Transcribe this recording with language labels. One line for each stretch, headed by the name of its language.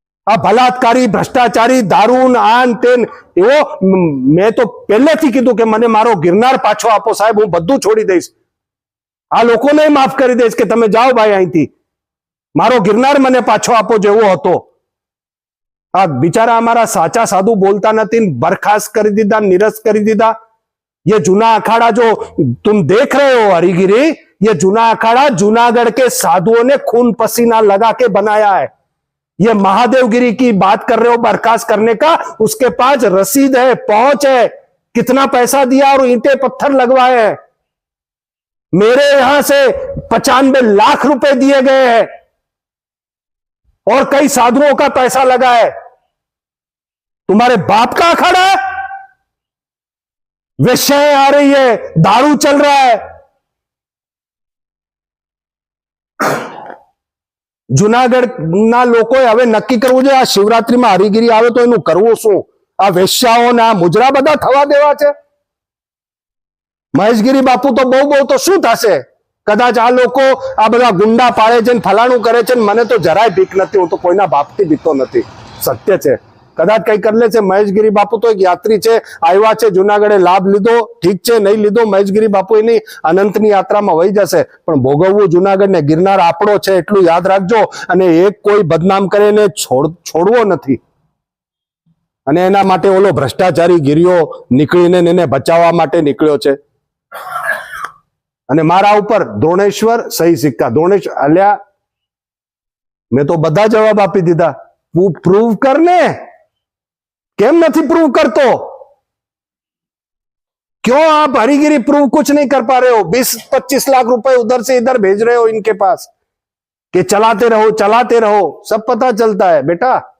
Gujarati: આ બલાત્કારી ભ્રષ્ટાચારી દારૂ આન તેન એવો મેં તો પહેલેથી કીધું કે મને મારો ગિરનાર પાછો આપો સાહેબ, હું બધું છોડી દઈશ। આ લોકોને માફ કરી દઈશ કે તમે જાઓ ભાઈ અહીંથી, મારો ગિરનાર મને પાછો આપો જેવો હતો। આ બિચારા અમારા સાચા સાધુ બોલતા નથી ને બરખાસ્ત કરી દીધા, નિરસ્ત કરી દીધા.
Hindi: ये जूना अखाड़ा जो तुम देख रहे हो हरिगिरी, ये जूना अखाड़ा जूनागढ़ के साधुओं ने खून पसीना लगा के बनाया है. ये महादेवगिरी की बात कर रहे हो बर्खास्त करने का, उसके पास रसीद है, पहुंच है, कितना पैसा दिया और ईंटे पत्थर लगवाए हैं. मेरे यहां से 95 लाख रुपए दिए गए हैं और कई साधुओं का पैसा लगा है. तुम्हारे बाप का अखाड़ा है. वेश्याएं आ रही है, दारू चल रहा है.
Gujarati: જુનાગઢના લોકોએ હવે નક્કી કરવું જોઈએ આ શિવરાત્રીમાં હરિગીરી આવે તો એનું કરવું શું. આ વેશ્યાઓના મુજરા બધા થવા દેવા છે. મહેશગીરી બાપુ તો બહુ તો શું થશે. કદાચ આ લોકો આ બધા ગુંડા પાડે છે ને ફલાણું કરે છે ને મને તો જરાય બીક નથી. હું તો કોઈના બાપથી બીતો નથી. સત્ય છે. કદાચ કઈ કરી લે છે. મહેશગીરી બાપુ તો એક યાત્રી છે, આવ્યા છે જુનાગઢે, લાભ લીધો, ઠીક છે, નહીં લીધો. મહેશગીરી બાપુ એની અનંતની યાત્રામાં વહી જશે, પણ ભોગવવું જુનાગઢ ને ગિરનાર આપણો છે એટલું યાદ રાખજો. અને એક કોઈ બદનામ કરે ને છોડવો નથી. અને એના માટે ઓલો ભ્રષ્ટાચારી ગિરિયો નીકળીને એને બચાવવા માટે નીકળ્યો છે. અને મારા ઉપર દ્રોણેશ્વર સહી સિક્કા. દ્રોણેશ્વર અલ્યા મેં તો બધા જવાબ આપી દીધા. પ્રૂવ કર ને. કેમ નથી प्रूव करतो?
Hindi: क्यों आप हरिगिरी प्रूव कुछ नहीं कर पा रहे हो? 20-25 लाख रुपए उधर से इधर भेज रहे हो इनके पास कि चलाते रहो. सब पता चलता है बेटा.